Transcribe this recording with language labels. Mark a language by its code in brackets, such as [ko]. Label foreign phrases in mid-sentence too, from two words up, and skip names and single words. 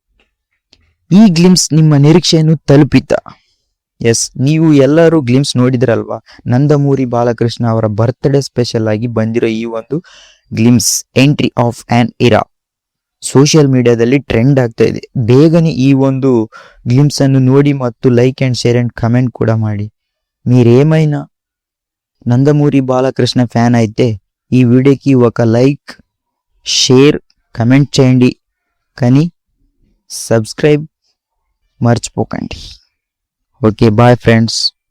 [kn] ಈ ಗ್ಲಿಮ್ಸ್ ನಿಮ್ಮ ನಿರೀಕ್ಷೆಯನ್ನು ತಲುಪಿತ? ಎಸ್, ನೀವು ಎಲ್ಲರೂ ಗ್ಲಿಮ್ಸ್ ನೋಡಿದ್ರಲ್ವಾ? ನಂದಮೂರಿ ಬಾಲಕೃಷ್ಣ ಅವರ [en] birthday special [kn] ಆಗಿ ಬಂದಿರೋ ಈ ಒಂದು [en] glimpse entry of an era social mediaದಲ್ಲಿ [kn] ಟ್ರೆಂಡ್ ಆಗ್ತಾ ಇದೆ. ಬೇಗನೆ ಈ ಒಂದು ಗ್ಲಿಮ್ಸ್ ಅನ್ನು ನೋಡಿ ಮತ್ತು [en] like and share and comment [kn] కూడా ಮಾಡಿ. [te] మీరేమైనా నందమూరి బాలకృష్ణ ఫ్యాన్ అయితే ఈ వీడియోకి ఒక [en] like, share, comment [te] చేయండి. కానీ సబ్స్క్రైబ్ మర్చిపోకండి. [en] Okay, bye friends.